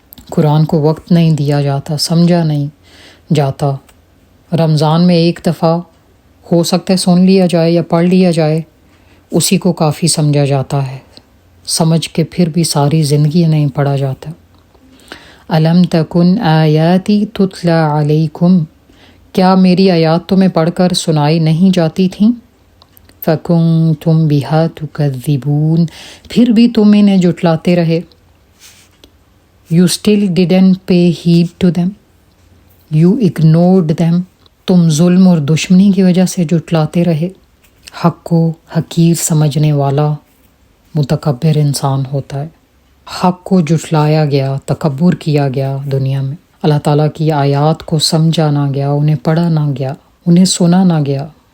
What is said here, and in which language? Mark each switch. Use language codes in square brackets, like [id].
[ur] قرآن کو وقت نہیں دیا جاتا، سمجھا نہیں جاتا۔ رمضان میں ایک دفعہ ہو سکتا ہے سن لیا جائے یا پڑھ لیا جائے، اسی کو کافی سمجھا جاتا ہے، سمجھ کے پھر بھی ساری زندگی نہیں پڑھا جاتا۔ [ar] الم تکن آیاتی تتلی علیکم، [ur] کیا میری آیات تمہیں پڑھ کر سنائی نہیں جاتی تھیں؟ [ar] فکنتم بہا تکذبون، [ur] پھر بھی تم انہیں جھٹلاتے رہے۔ [en] You still didn't pay heed to them. You ignored them. [ur] تم ظلم اور دشمنی کی وجہ سے جھٹلاتے رہے. حق کو حقیر سمجھنے والا متکبر انسان ہوتا ہے. حق کو جھٹلایا گیا، تکبر کیا گیا دنیا میں. اللہ تعالیٰ کی آیات کو سمجھا نہ گیا، انہیں پڑھا نہ گیا، انہیں سنا نہ گیا.